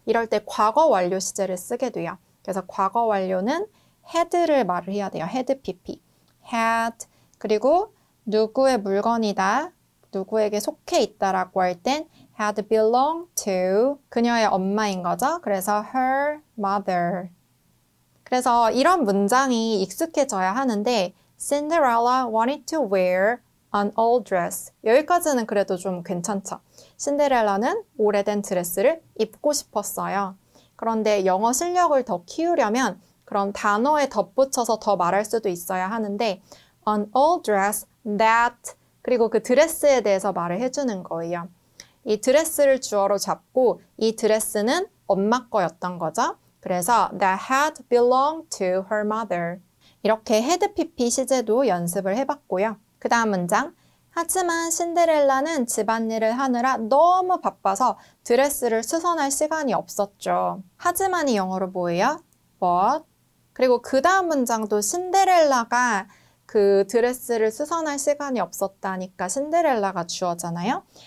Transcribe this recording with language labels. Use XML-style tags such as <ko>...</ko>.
<ko>이럴 때 과거 완료 시제를 쓰게 돼요. 그래서 과거 완료는 had를 말을 해야 돼요.</ko> <en>had pp. had.</en> <ko>그리고 누구의 물건이다. 누구에게 속해 있다라고 할 땐</ko> <en>had belonged to</en> <ko>그녀의 엄마인 거죠. 그래서</ko> <en>her mother.</en> <ko>그래서 이런 문장이 익숙해져야 하는데</ko> <en>Cinderella wanted to wear an old dress.</en> <ko>여기까지는 그래도 좀 괜찮죠. 신데렐라는 오래된 드레스를 입고 싶었어요. 그런데 영어 실력을 더 키우려면 그럼 단어에 덧붙여서 더 말할 수도 있어야 하는데</ko> <en>an old dress that</en> <ko>그리고 그 드레스에 대해서 말을 해주는 거예요. 이 드레스를 주어로 잡고 이 드레스는 엄마 거였던 거죠. 그래서</ko> <en>that had belonged to her mother.</en> <ko>이렇게 had pp 시제도 연습을 해봤고요. 그 다음 문장. 하지만 신데렐라는 집안일을 하느라 너무 바빠서 드레스를 수선할 시간이 없었죠. 하지만이 영어로 뭐예요?</ko> <en>But.</en> <ko>그리고 그 다음 문장도 신데렐라가 그 드레스를 수선할 시간이 없었다니까 신데렐라가 주어잖아요.</ko>